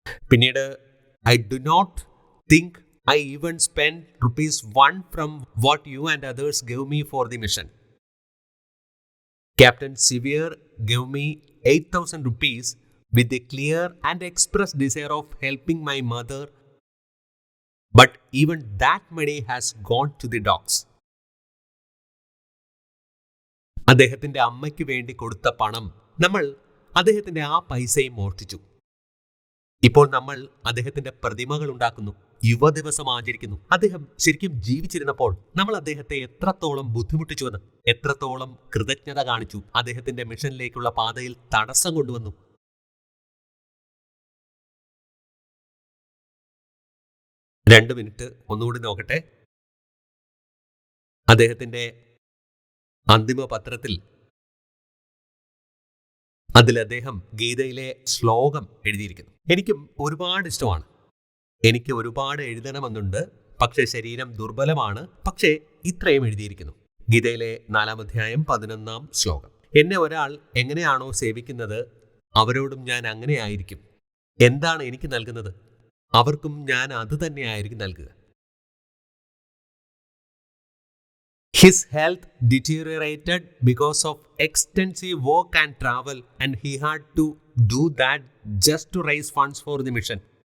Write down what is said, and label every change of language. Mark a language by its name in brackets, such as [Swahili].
[Malayalam] പിന്നീട് [English] I do not think I even spent ₹1 from what you and others gave me for the mission. Captain Sevier gave me 8,000 rupees with the clear and express desire of helping my mother, but even that money has gone to the dogs. [Malayalam] അദ്ദേഹത്തിന്റെ അമ്മയ്ക്ക് വേണ്ടി കൊടുത്ത പണം നമ്മൾ അദ്ദേഹത്തിന്റെ ആ പൈസയും മോഷ്ടിച്ചു. ഇപ്പോൾ നമ്മൾ അദ്ദേഹത്തിന്റെ പ്രതിമകൾ ഉണ്ടാക്കുന്നു, യുവദിവസം ആചരിക്കുന്നു. അദ്ദേഹം ശരിക്കും ജീവിച്ചിരുന്നപ്പോൾ നമ്മൾ അദ്ദേഹത്തെ എത്രത്തോളം ബുദ്ധിമുട്ടിച്ചുവെന്ന്, എത്രത്തോളം കൃതജ്ഞത കാണിച്ചു, അദ്ദേഹത്തിന്റെ മിഷനിലേക്കുള്ള പാതയിൽ തടസ്സം കൊണ്ടുവന്നു. രണ്ട് മിനിറ്റ് ഒന്നുകൂടി നോക്കട്ടെ. അദ്ദേഹത്തിന്റെ അന്തിമ പത്രത്തിൽ അതിൽ അദ്ദേഹം ഗീതയിലെ ശ്ലോകം എഴുതിയിരിക്കുന്നു. എനിക്കും ഒരുപാട് ഇഷ്ടമാണ്. എനിക്ക് ഒരുപാട് എഴുതണമെന്നുണ്ട്, പക്ഷേ ശരീരം ദുർബലമാണ്. പക്ഷേ ഇത്രയും എഴുതിയിരിക്കുന്നു. ഗീതയിലെ 4-ാം അധ്യായം 11-ാം ശ്ലോകം. എന്നെ ഒരാൾ എങ്ങനെയാണോ സേവിക്കുന്നത്, അവരോടും ഞാൻ അങ്ങനെയായിരിക്കും. എന്താണ് എനിക്ക് നൽകുന്നത്, അവർക്കും ഞാൻ അത് തന്നെയായിരിക്കും നൽകുക. [English] His health deteriorated because of extensive work and travel, and he had to do that just to raise funds for the mission.